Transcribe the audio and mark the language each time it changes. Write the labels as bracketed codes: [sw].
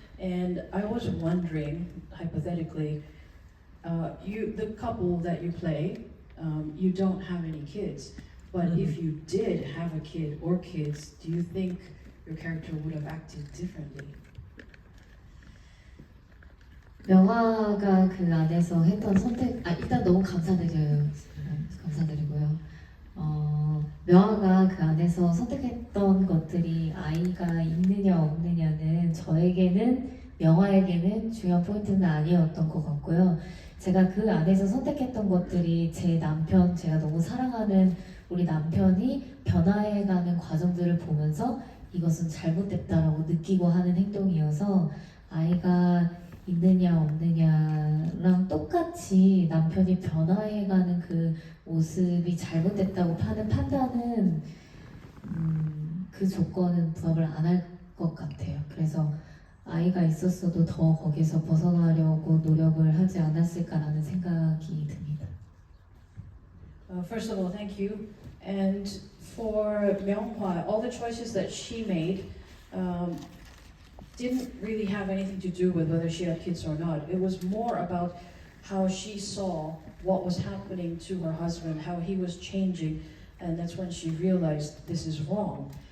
[en] And I was wondering, hypothetically, the couple that you play, you don't have any kids, but if you did have a kid or kids, do you think your character would have acted differently? [ko] 명화가 그 안에서 했던 선택, 일단 너무 감사드려요. 감사드리고요. 명화가 그 안에서 선택했던 것들이 아이가 있느냐 없느냐는 저에게는 명화에게는 중요한 포인트는 아니었던 것 같고요. 제가 그 안에서 선택했던 것들이 제 남편, 제가 너무 사랑하는 우리 남편이 변화해가는 과정들을 보면서 이것은 잘못됐다라고 느끼고 하는 행동이어서 아이가 있느냐 없느냐랑 똑같이 남편이 변화해가는 그 모습이 잘못됐다고 하는 판단은 그 조건은 부합을 안 할 것 같아요. 그래서 아이가 있었어도 더 거기서 벗어나려고 노력을 하지 않았을까라는 생각이 듭니다. [en] First of all, thank you. And for Myunghwa, all the choices that she made didn't really have anything to do with whether she had kids or not. It was more about how she saw what was happening to her husband, how he was changing, and that's when she realized this is wrong.